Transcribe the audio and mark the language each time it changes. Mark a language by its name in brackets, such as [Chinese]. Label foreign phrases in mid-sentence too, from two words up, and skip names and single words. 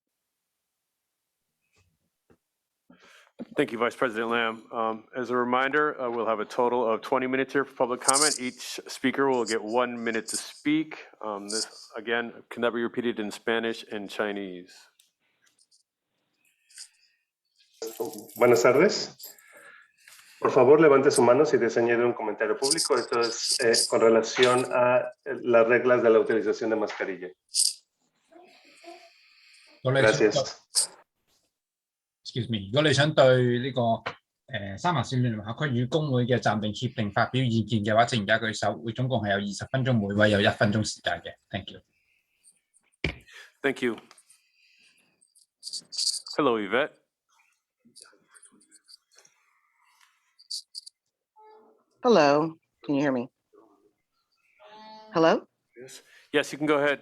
[English] Thank you, Vice President Lamb. As a reminder, we'll have a total of 20 minutes here for public comment. Each speaker will get 1 minute to speak. This, again, can that be repeated in Spanish and Chinese? [Spanish] Buenas tardes. Por favor, levante su mano si desea añadir un comentario público. Esto es con relación a las reglas de la utilización de mascarilla. Gracias. [English] Excuse me， [Cantonese] 如果你想對呢個三藩市聯合區與工會嘅暫定協定發表意見嘅話，請而家舉手。會總共係有20分鐘，每位有1分鐘時間嘅。 [English] Thank you. Thank you. Hello, Yvette. Hello, can you hear me? Hello? Yes, you can go ahead.